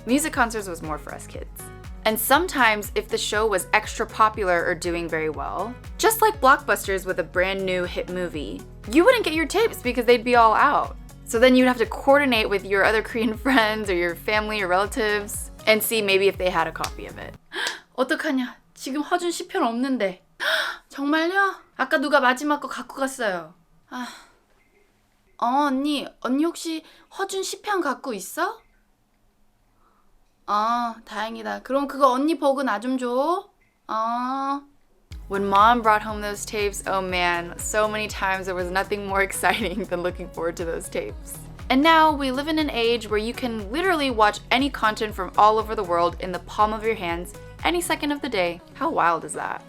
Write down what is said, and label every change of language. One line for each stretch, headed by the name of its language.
English: Music concerts was more for us kids. And sometimes, if the show was extra popular or doing very well, just like Blockbusters with a brand new hit movie, you wouldn't get your tapes because they'd be all out. So then you'd have to coordinate with your other Korean friends or your family or relatives and see maybe if they had a copy of it.
Korean: 어떡하냐? 지금 허준 10편 없는데. 정말요? 아까 누가 마지막 거 갖고 갔어요. 언니 혹시 허준 10편 갖고 있어? 다행이다. 그럼 그거 언니 보고 나 좀 줘.
English: When mom brought home those tapes, oh man, so many times there was nothing more exciting than looking forward to those tapes. And now we live in an age where you can literally watch any content from all over the world in the palm of your hands any second of the day. How wild is that?